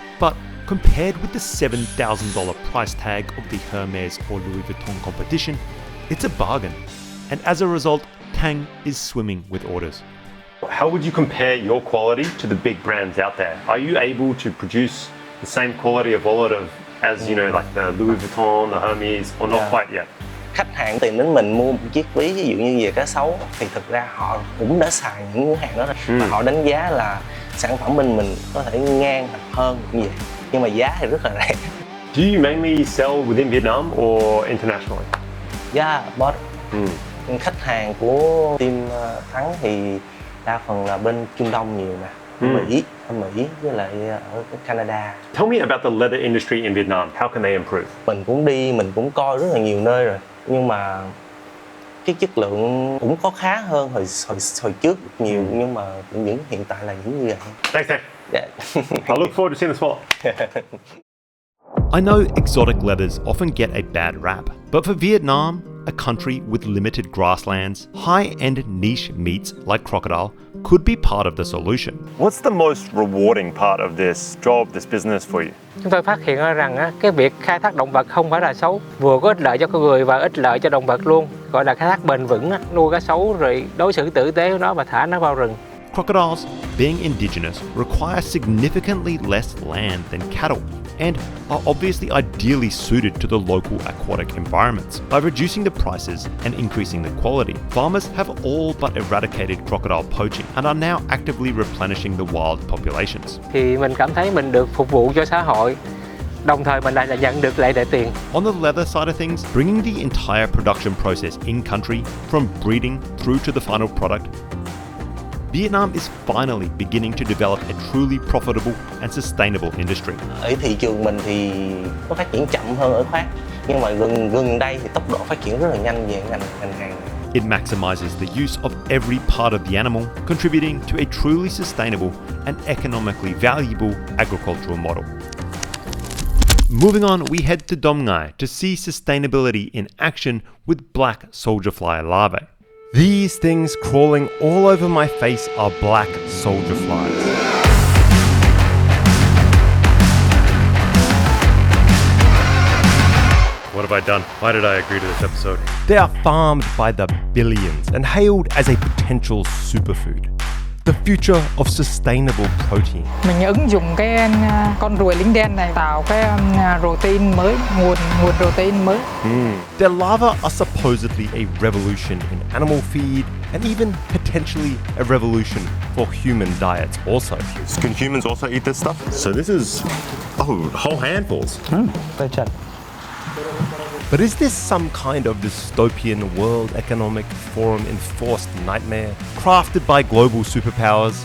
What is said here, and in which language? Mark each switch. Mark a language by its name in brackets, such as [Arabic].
[English] But compared with the $7,000 price tag of the Hermes or Louis Vuitton competition, it's a bargain. And as a result, Tang is swimming with orders. How would you compare your quality to the big brands out there? Are you able to produce the same quality of wallet as, you know, like the Louis Vuitton, the Hermes, or not quite yet? [Vietnamese] Khách hàng tìm đến mình mua một chiếc ví ví dụ như về cá sấu thì thực ra họ cũng đã xài những hàng đó rồi và họ đánh giá là sản phẩm bên mình có thể ngang hoặc hơn như vậy, nhưng mà giá thì rất là rẻ. [English] Do you mainly sell within Vietnam or internationally? Yeah, but [Vietnamese] khách hàng của team Thắng thì đa phần là bên Trung Đông nhiều nè, ở Mỹ với lại ở Canada. [English] Tell me about the leather industry in Vietnam. How can they improve? [Vietnamese] Mình cũng coi rất là nhiều nơi rồi, nhưng mà cái chất lượng cũng có khá hơn hồi trước nhiều, nhưng mà hiện tại là những như vậy. [English] Thanks, Nick. Yeah. I look forward to seeing the spot. I know exotic leathers often get a bad rap, but for Vietnam, a country with limited grasslands, high-end niche meats like crocodile could be part of the solution. What's the most rewarding part of this job, this business for you? [Vietnamese] Chúng tôi phát hiện ra rằng cái việc khai thác động vật không phải là xấu, vừa có ích lợi cho con người và ích lợi cho động vật luôn, gọi là khai thác bền vững, nuôi cá sấu rồi đối xử tử tế với nó và thả nó vào rừng. [English] Crocodiles, being indigenous, require significantly less land than cattle and are obviously ideally suited to the local aquatic environments. By reducing the prices and increasing the quality, farmers have all but eradicated crocodile poaching and are now actively replenishing the wild populations. [Vietnamese] Thì mình cảm thấy mình được phục vụ cho xã hội, đồng thời mình lại là nhận được lại tiền. [English] On the leather side of things, bringing the entire production process in-country, from breeding through to the final product, Vietnam is finally beginning to develop a truly profitable and sustainable industry. [Vietnamese] Ở thị trường mình thì nó phát triển chậm hơn ở khác, nhưng mà gần đây thì tốc độ phát triển rất là nhanh về ngành hàng. [English] It maximizes the use of every part of the animal, contributing to a truly sustainable and economically valuable agricultural model. Moving on, we head to Dom Ngai to see sustainability in action with black soldier fly larvae. These things crawling all over my face are black soldier flies. What have I done? Why did I agree to this episode? They are farmed by the billions and hailed as a potential superfood. The future of sustainable protein. [Vietnamese] Mình ứng dụng cái con ruồi lính đen này tạo cái protein mới, nguồn protein mới. [English] Their larvae are supposedly a revolution in animal feed and even potentially a revolution for human diets also. Can humans also eat this stuff? So this is, whole handfuls. But is this some kind of dystopian World Economic Forum enforced nightmare crafted by global superpowers?